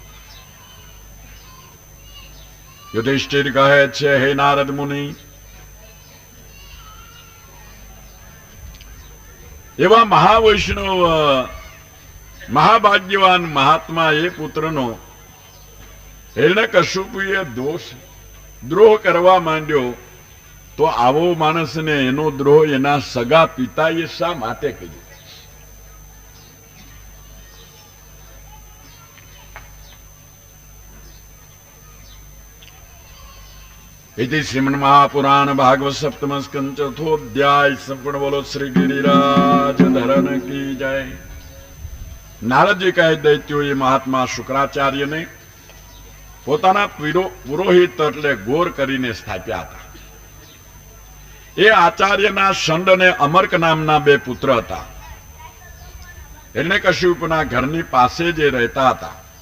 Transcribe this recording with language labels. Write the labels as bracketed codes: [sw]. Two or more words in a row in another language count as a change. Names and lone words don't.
[gu] યુધિષ્ઠિર કહે છે, હે નારદ મુનિ, એવા મહાવૈષ્ણવ મહાભાગ્યવાન મહાત્મા એ પુત્રનો હિરણ્યકશિપુએ દ્રોહ કરવા માંડ્યો તો આવો માણસને એનો દ્રોહ એના સગા પિતાએ શા માટે કર્યો? [sa] इति श्रीमन् महापुराण भागवत सप्तम स्कंद चौथोध्याय संपूर्ण [hi] बोलो श्री गिरिराज धरन की जय. [gu] નારદજી કહે, દૈત્યોએ મહાત્મા શુક્રાચાર્યને પોતાના પુરોહિત એટલે ગોર કરીને સ્થાપ્યા હતા. એ આચાર્યના શંડ અને અમર્ક નામના 2 પુત્ર હતા. હિરણ્યકશિપુના ઘરની પાસે જે રહેતા હતા.